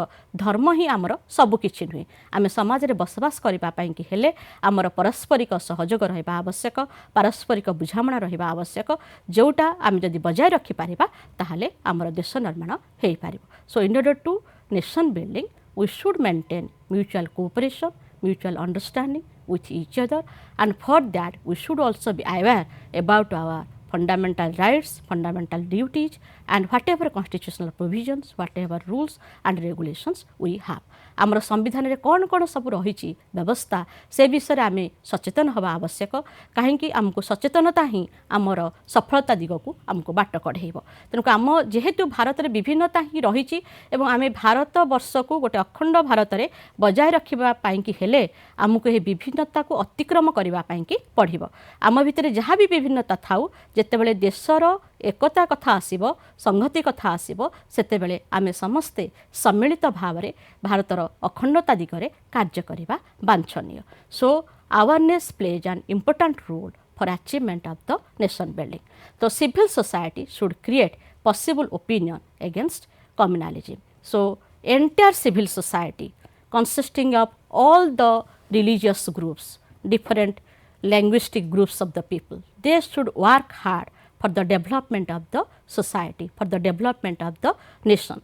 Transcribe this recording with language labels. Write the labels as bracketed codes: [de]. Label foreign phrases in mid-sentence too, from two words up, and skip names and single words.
[or] ଧର୍ମ ହିଁ ଆମର ସବୁକିଛି ନୁହେଁ। ଆମେ ସମାଜରେ ବସବାସ କରିବା ପାଇଁକି ହେଲେ ଆମର ପାରସ୍ପରିକ ସହଯୋଗ ରହିବା ଆବଶ୍ୟକ, ପାରସ୍ପରିକ ବୁଝାମଣା ରହିବା ଆବଶ୍ୟକ। ଯେଉଁଟା ଆମେ ଯଦି ବଜାୟ ରଖିପାରିବା ତାହେଲେ ଆମର ଦେଶ ନିର୍ମାଣ ହୋଇପାରିବ। [en] so in order to nation building we should maintain mutual cooperation, mutual understanding with each other, and for that we should also be aware about our fundamental rights, fundamental duties, and whatever constitutional provisions, whatever rules and regulations we have. [or] ଆମର ସମ୍ବିଧାନରେ କ'ଣ କ'ଣ ସବୁ ରହିଛି ବ୍ୟବସ୍ଥା, ସେ ବିଷୟରେ ଆମେ ସଚେତନ ହେବା ଆବଶ୍ୟକ। କାହିଁକି ଆମକୁ ସଚେତନତା ହିଁ ଆମର ସଫଳତା ଦିଗକୁ ଆମକୁ ବାଟ କଢ଼େଇବ। ତେଣୁ ଆମ ଯେହେତୁ ଭାରତରେ ବିଭିନ୍ନତା ହିଁ ରହିଛି ଏବଂ ଆମେ ଭାରତ ବର୍ଷକୁ ଗୋଟେ ଅଖଣ୍ଡ ଭାରତରେ ବଜାୟ ରଖିବା ପାଇଁକି ହେଲେ ଆମକୁ ଏହି ବିଭିନ୍ନତାକୁ ଅତିକ୍ରମ କରିବା ପାଇଁକି ପଡ଼ିବ। ଆମ ଭିତରେ ଯାହା ବି ବିଭିନ୍ନତା ଥାଉ, ଯେତେବେଳେ ଦେଶର ଏକତା କଥା ଆସିବ, ସଂହତି କଥା ଆସିବ, ସେତେବେଳେ ଆମେ ସମସ୍ତେ ସମ୍ମିଳିତ ଭାବରେ ଭାରତର ଅଖଣ୍ଡତା ଦିଗରେ କାର୍ଯ୍ୟ କରିବା ବାଞ୍ଛନୀୟ। [en] ସୋ awareness plays an important role for achievement of the nation building. The civil society should create possible opinion against communalism. So entire civil society consisting of all the religious groups, different linguistic groups of the people, they should work hard for the development of the society, for the development of the nation.